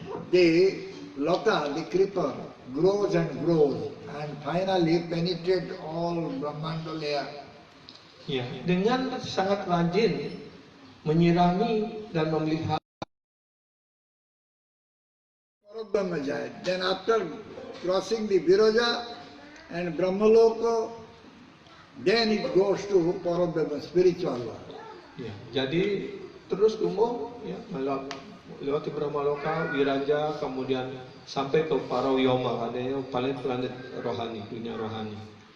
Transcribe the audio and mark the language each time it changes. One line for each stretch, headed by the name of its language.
English: The Lata, the creeper, grows and grows and finally penetrates all Brahmanda layer.
Indonesian: Ya, dengan sangat rajin menyirami dan memelihara.
Sanskrit: Parabrahma Jaya.
English: Then after crossing the Viraja and Brahmaloka, then it goes to Parabrahma, spiritual world.
Indonesian: Ya, jadi terus tumbuh ya, lewati Brahmaloka, Viraja, kemudian sampai ke Paravyoma, ada yang paling planet rohani, dunia rohani.